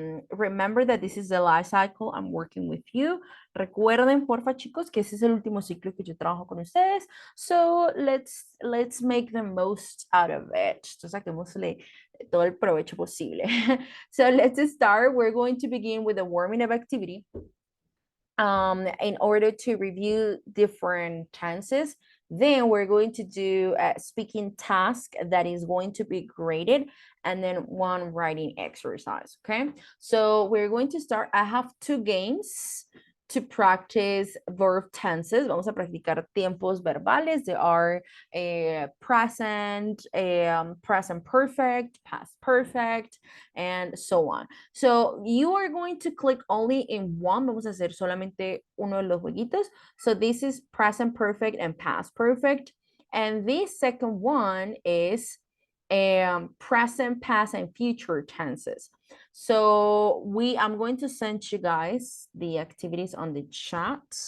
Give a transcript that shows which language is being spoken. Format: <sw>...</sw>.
<en>Remember that this is the life cycle. I'm working with you.</en> <es>Recuerden, porfa, chicos, que ese es el último ciclo que yo trabajo con ustedes.</es> <en>So let's make the most out of it.</en> <es>Entonces, saquémosle todo el provecho posible.</es> <en>So let's start. We're going to begin with a warming up activity. in order to review different tenses. Then we're going to do a speaking task that is going to be graded, and then one writing exercise, okay? So we're going to start. I have 2 games to practice verb tenses.</en> <es>Vamos a practicar tiempos verbales.</es> <en>They are present, present perfect, past perfect, and so on. So you are going to click only in one.</en> <es>Vamos a hacer solamente uno de los jueguitos.</es> <en>So this is present perfect and past perfect. And this second one is present, past, and future tenses. So I'm going to send you guys the activities on the chat.</en>